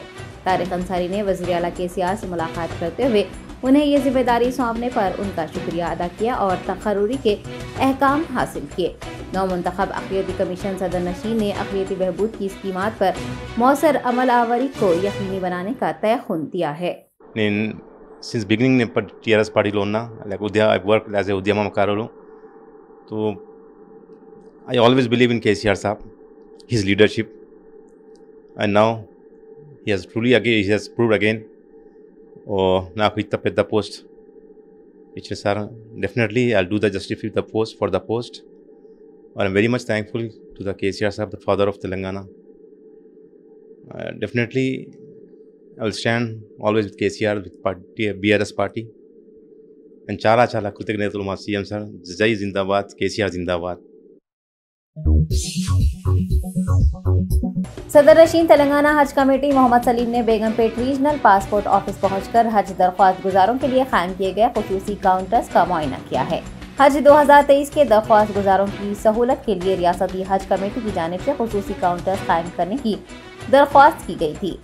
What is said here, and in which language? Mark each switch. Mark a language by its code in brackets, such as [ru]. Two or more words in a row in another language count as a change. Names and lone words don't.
[ur] طارق انصاری نے وزیر اعلیٰ کے سی آر سے ملاقات کرتے ہوئے انہیں یہ ذمہ داری سونپنے پر ان کا شکریہ ادا کیا اور تقرری کے احکام حاصل کیے. نو منتخب اقلیتی کمیشن صدر نشین نے اقلیتی بہبود کی اسکیمات پر موثر عمل آوری کو یقینی بنانے کا تیقن دیا ہے. [en] since beginning ने टीआरएस पार्टी [te] లో ఉన్నా [en] like I work as a ఉద్యమకారులు. तो I always believe in KCR Saab, his leadership, and now he has proved again. [te] నాకు ఇంత పెద్ద పోస్ట్ ఇచ్చారు సార్. [en] డెఫినెట్లీ I'll do the justify the post for the post. I'm very much thankful to the KCR Saab, the father of Telangana. Definitely I will stand always with KCR, with party, BRS party. [te] And చాలా చాలా కృతజ్ఞతలు మా సీఎం సార్. జై జిందాబాద్, కేసీఆర్ జిందాబాద్. [ur] صدر نشین تلنگانہ حج کمیٹی محمد سلیم نے بیگم پیٹ ریجنل پاسپورٹ آفس پہنچ کر حج درخواست گزاروں کے لیے قائم کیے گئے خصوصی کاؤنٹرز کا معائنہ کیا ہے. حج 2023 کے درخواست گزاروں کی سہولت کے لیے ریاستی حج کمیٹی کی جانب سے خصوصی کاؤنٹرز قائم کرنے کی درخواست کی گئی تھی.